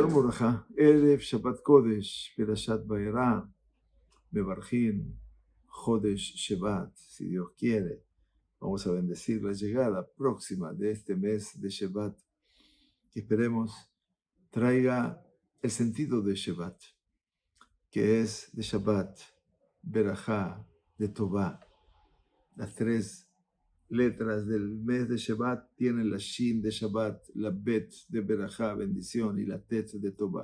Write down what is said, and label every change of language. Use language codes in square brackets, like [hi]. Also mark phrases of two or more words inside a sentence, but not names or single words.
[he] ברכה, ערב שבת קודש, פרשת וירא, מברכין, חודש שבט, [es] si Dios quiere. Vamos a bendecir la llegada próxima de este mes de Shevat, que esperemos traiga el sentido de Shevat, que es de Shabbat, Berajá, de Tová. Las tres letras del mes de Shevat tienen la Shin de Shabbat, la Bet de Berajá, bendición, y la Tet de Tová.